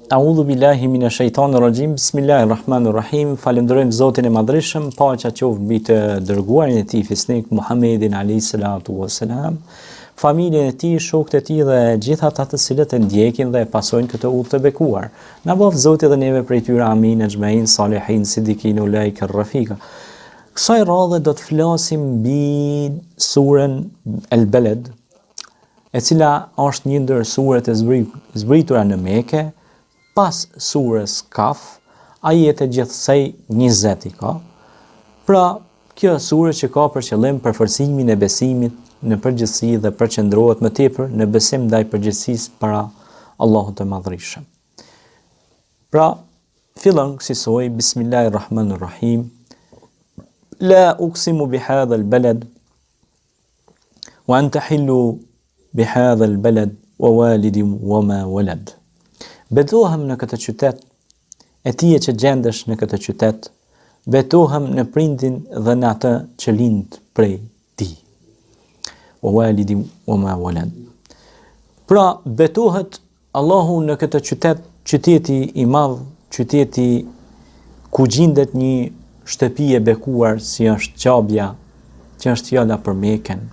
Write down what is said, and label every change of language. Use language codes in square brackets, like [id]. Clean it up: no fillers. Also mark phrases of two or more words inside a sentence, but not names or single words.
[ar] أعوذ بالله من الشيطان الرجيم. بسم الله الرحمن الرحيم. [sq] Falenderojmë Zotin e Madhreshëm, paqja qoftë mbi të dërguarin e tij fisnik Muhammedin [ar] عليه الصلاة والسلام, [sq] familjen e tij, shokët e tij dhe gjithë ata të cilët e ndjekin dhe e pasojnë këtë udhë të bekuar. Na bëf Zoti dhe neve prej tyre, [ar] آمين، أجمعين، صالحين، صديقين، أولئك رفيقا. [sq] Kësaj radhe do të flasim mbi surën El-Beled, e cila është një ndër suret e zbritura në Mekë, pas surës Kaf, ajete gjithsej 20 i ka. Pra, kjo surë që ka për qëllim përforcimin e besimit në përgjithësi dhe përqendrohet më tepër në besim ndaj përgjithësisë para Allahut të Madhërisëm. Pra, fillon kësaj Bismillahirrahmanirrahim. [ar] لا أقسم بهذا البلد وأنت حل بهذا البلد ووالد وما ولد. [sq] Betohem në këtë qytet, e tije që gjendesh në këtë qytet, betohem në prindin dhe në atë që lind prej ti. [ar] و والد و ما ولد. [sq] Pra, betohet Allahu në këtë qytet, qyteti i madh, qyteti ku gjendet një shtëpi e bekuar si është Qabja, që është fjala për Mekën.